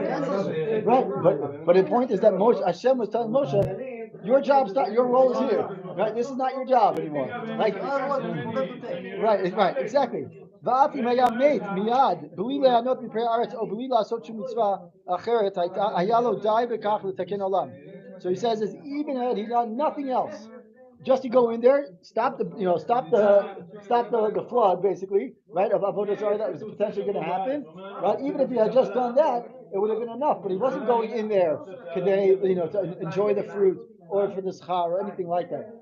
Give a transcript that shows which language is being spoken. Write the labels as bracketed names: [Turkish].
[English] But the point is that Hashem was telling Moshe, your job's not, your role is here. Right? This is not your job anymore. Right, exactly. [Hebrew] ואף אם היה מת מיד, בלי ליהנות מפרי הארץ או בלי לעשות שום מצווה אחרת, היה לו די בכך לתקן עולם. [English] So he says, even had he done nothing else, just to go in there, stop the flood, basically, right, of Avodah Zarah that was potentially going to happen, right? Even if he had just done that, it would have been enough. But he wasn't going in there today, to enjoy the fruit or for the schar or anything like that.